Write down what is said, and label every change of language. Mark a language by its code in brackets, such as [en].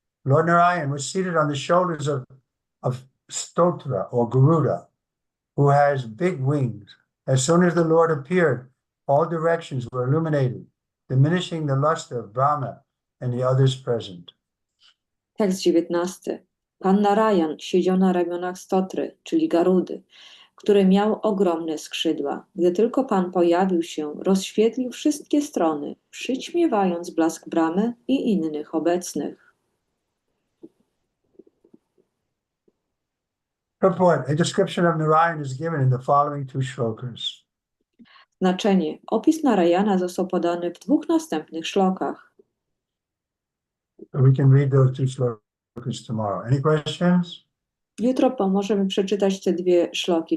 [en] Lord Narayan was seated on the shoulders of Stotra or Garuda, who has big wings. As soon as the Lord appeared, all directions were illuminated, diminishing the luster of Brahma and the others present. [pl] Tekst 19. Pan Narayan siedział na ramionach Stotry, czyli Garudy, który miał ogromne skrzydła. Gdy tylko Pan pojawił się, rozświetlił wszystkie strony, przyćmiewając blask Brahmy i innych obecnych. [en] Purport. A description of Narayan is given in the following 2 shlokas. [pl] Znaczenie. Opis Narayana został podany w 2 następnych szlokach. [en] So we can read those 2 shlokas tomorrow. Any questions? [pl] Jutro możemy przeczytać te 2 szloki.